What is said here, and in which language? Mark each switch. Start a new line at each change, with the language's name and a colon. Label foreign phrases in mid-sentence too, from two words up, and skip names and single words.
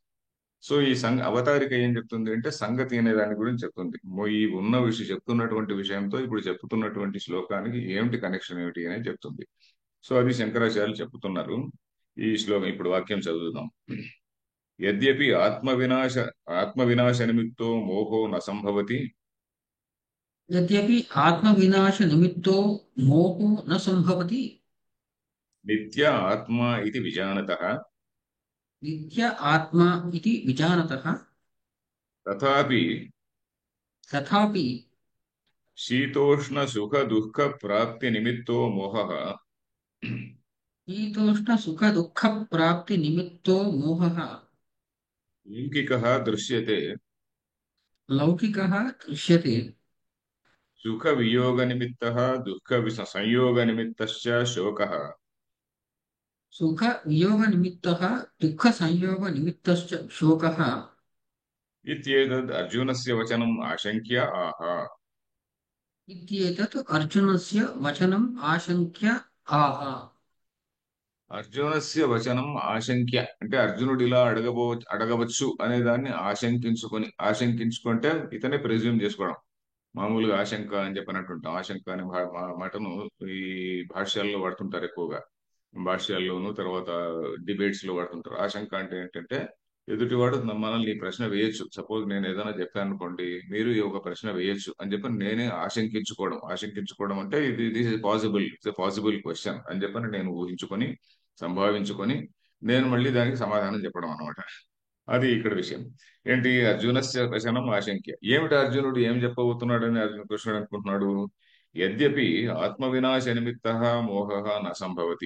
Telugu: సో ఈ అవతారిక ఏం చెప్తుంది అంటే సంగతి అనే దాని గురించి చెప్తుంది. ఈ ఉన్న విషయం చెప్తున్నటువంటి విషయంతో ఇప్పుడు చెప్తున్నటువంటి శ్లోకానికి ఏమిటి కనెక్షన్ ఏమిటి అనేది చెప్తుంది. సో అది శంకరాచార్యులు చెప్తున్నారు. ఈ శ్లోకం ఇప్పుడు వాక్యం చదువుదాం.
Sanskrit: యద్యపి ఆత్మ వినాశ నిమిత్తో మోహో న సంభవతి. यद्यपि आत्मविनाशनिमित्तो मोहो न सम्भवति। నిత్య ఆత్మ ఇది విజానతః. नित्य आत्मा इति विजानतः। తథాపి तथापि శీతోష్ణ సుఖ దుఃఖ ప్రాప్తి నిమిత్తో మోహః शीतोष्णसुखदुःखप्राप्तिनिमित्तो मोहः లౌకికః దృశ్యతే. लौकिकः दृश्यते। సుఖ వియోగ నిమిత్తః దుఃఖ సంయోగ నిమిత్తశ్చ శోకః. सुखवियोगनिमित्तः दुःखसंयोगनिमित्तश्च शोकः। इत्येतद् अर्जुनस्य वचनम् आशङ्क्य आह. इत्येतत् अर्जुनस्य वचनम् आशङ्क्य आह। అర్జునస్య వచనం ఆశంక్య
Telugu: అంటే అర్జునుడు ఇలా అడగవచ్చు అనే దాన్ని ఆశంకించుకుంటే ఇతనే ప్రెజ్యూమ్ చేసుకోవడం. మామూలుగా ఆశంక అని చెప్పినట్టుంటాం. ఆశంక అనే మాటను ఈ భాష్యాల్లో వాడుతుంటారు ఎక్కువగా. భాష్యాల్లోనూ తర్వాత డిబేట్స్ లో వాడుతుంటారు. ఆశంక అంటే ఏంటంటే ఎదుటివాడు మనల్ని ఈ ప్రశ్న వేయొచ్చు. సపోజ్ నేను ఏదైనా చెప్పాను అనుకోండి, మీరు ఈ ఒక ప్రశ్న వేయొచ్చు అని చెప్పి నేనే ఆశంకించుకోవడం అంటే ఇది
English: this is possible, it's a possible question
Telugu: అని చెప్పని నేను ఊహించుకొని సంభావించుకొని నేను మళ్ళీ దానికి సమాధానం చెప్పడం అనమాట. అది ఇక్కడ విషయం. ఏంటి?
Sanskrit: అర్జునస్య వచనం ఆశంక్య.
Telugu: ఏమిటి అర్జునుడు ఏం చెప్పబోతున్నాడని అర్జున కృష్ణుడు అనుకుంటున్నాడు?
Sanskrit: యద్యపి ఆత్మ వినాశ నిమిత్త మోహ న సంభవతి.